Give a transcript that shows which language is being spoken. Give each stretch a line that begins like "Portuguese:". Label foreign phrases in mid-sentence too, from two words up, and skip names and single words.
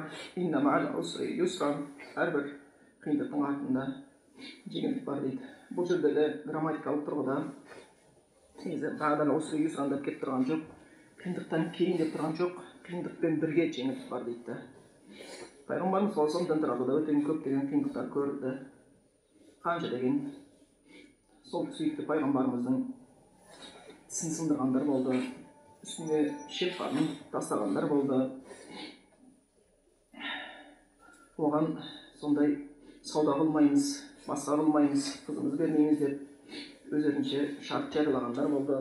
Arabic: إن مع العسر يسرا.
Kazakh: Әрбір қиындықтың артында жеңілдік бар дейді. Бұл жерде де грамматикалық тұрғыда
Arabic: بعد العسر يسرا
Kazakh: деп келіп тұрған жоқ. Қиындықтан кейін деп тұрған жоқ. Қиындықпен бірге жеңілдік бар дейді. Пайғамбарымыз
Arabic: صلى الله عليه وسلم
Kazakh: өте көптеген қиындықтар көрді. Қанша деген сол сүйікті пайғамбарымыздың тісін сындырғандар болды, үстіне шекпарын тастағандар болды. Оған сондай сауда қылмаймыз, басқа қылмаймыз, қызымызды бермейміз деп өздерінше шарт жариялағандар болды.